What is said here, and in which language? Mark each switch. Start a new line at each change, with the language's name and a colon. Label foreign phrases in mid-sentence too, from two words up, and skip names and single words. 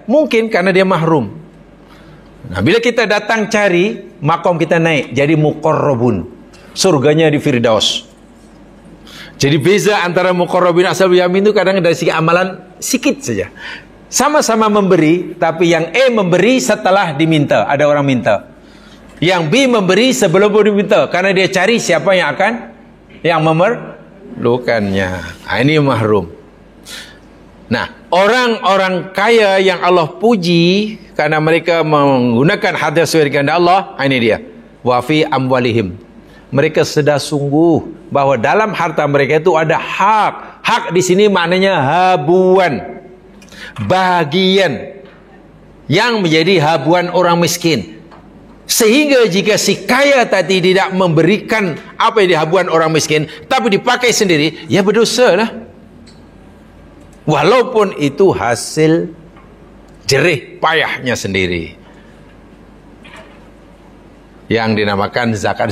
Malay: Mungkin kerana dia mahrum. Nah, bila kita datang cari, maqam kita naik jadi muqarrabun. Surganya di Firdaus. Jadi beza antara muqarrabin
Arabic: أصحاب اليمين
Malay: itu kadang dari segi amalan sikit saja. Sama-sama memberi, tapi yang A memberi setelah diminta, ada orang minta. Yang B memberi sebelum diminta, karena dia cari siapa yang akan yang memerlukannya. Ini mahrum. Nah, orang-orang kaya yang Allah puji karena mereka menggunakan harta sesuai dengan Allah, ini dia.
Arabic: وفي أموالهم.
Malay: Mereka sedar sungguh bahawa dalam harta mereka itu ada hak. Hak di sini maknanya habuan. Bahagian yang menjadi habuan orang miskin. Sehingga jika si kaya tadi tidak memberikan apa yang dihabuan orang miskin, tapi dipakai sendiri, ya berdosa lah. Walaupun itu hasil jerih payahnya sendiri. Yang dinamakan zakat.